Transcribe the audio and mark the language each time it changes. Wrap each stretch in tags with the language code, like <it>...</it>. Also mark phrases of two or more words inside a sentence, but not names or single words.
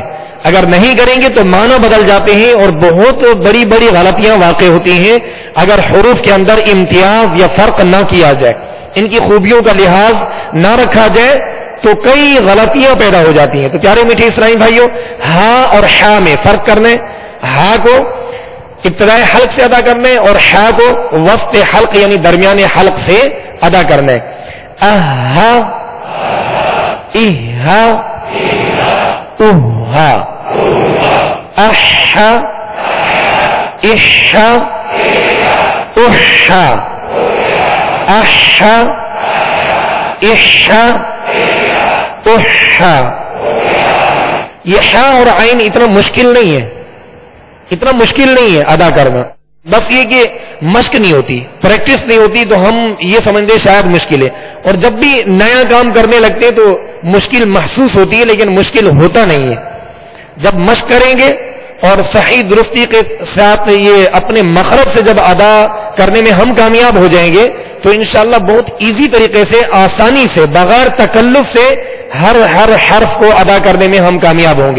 <ur>اگر نہیں کریں گے تو معنی بدل جاتے ہیں اور بہت بڑی بڑی غلطیاں واقع ہوتی ہیں اگر حروف کے اندر امتیاز یا فرق نہ کیا جائے، ان کی خوبیوں کا لحاظ نہ رکھا جائے تو کئی غلطیاں پیدا ہو جاتی ہیں. تو پیارے میٹھے اسلامی بھائیوں، ہا اور ہا میں فرق کرنا ہے. ہا کو ابتدائے حلق سے ادا کرنا ہے اور ہا کو وسط حلق یعنی درمیانے حلق سے ادا کرنا ہے. اہا اہا اہا احا احا احا احا احا احا. یہ ہا اور عین اتنا مشکل نہیں ہے، اتنا مشکل نہیں ہے ادا کرنا. بس یہ کہ مشق نہیں ہوتی، پریکٹس نہیں ہوتی تو ہم یہ سمجھتے شاید مشکل ہے. اور جب بھی نیا کام کرنے لگتے ہیں تو مشکل محسوس ہوتی ہے، لیکن مشکل ہوتا نہیں ہے. جب مشق کریں گے اور صحیح درستی کے ساتھ یہ اپنے مخرج سے جب ادا کرنے میں ہم کامیاب ہو جائیں گے تو</ur> <ar>انشاءاللہ</ar> <ur>بہت ایزی طریقے سے، آسانی سے، بغیر تکلف سے ہر حرف کو ادا کرنے میں ہم کامیاب ہوں گے.</ur>